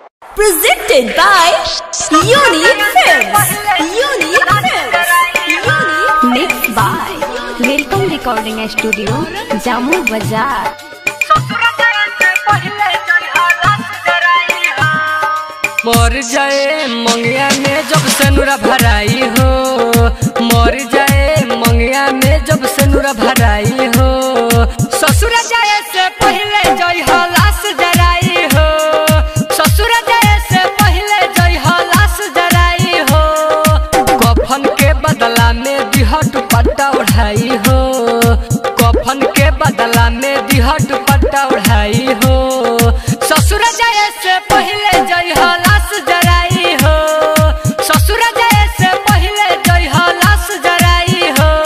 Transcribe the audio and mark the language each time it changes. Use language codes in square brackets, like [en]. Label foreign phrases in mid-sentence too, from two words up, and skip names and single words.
[en] Presented by Unique Films. Unique Films. Mixed by Welcome Recording Studio, Jammu Bazaar. [bho] मर जाए मंगिया में जब से नूरा भराई हो, मर जाए मंगिया में जब से नूरा भराई हो, ससुर जाए से पहले जय लाश जराई हो, ससुर जाए से पहले जय लाश जराई हो, कफन के बदला में दिह दुपट्टा उड़ाई हो, कफन के बदला में दिह दुपट्टा उड़ाई हो, ससुर जाए से पहले जय लाश जराई हो, ससुर जाए से पहले जय लाश जराई हो,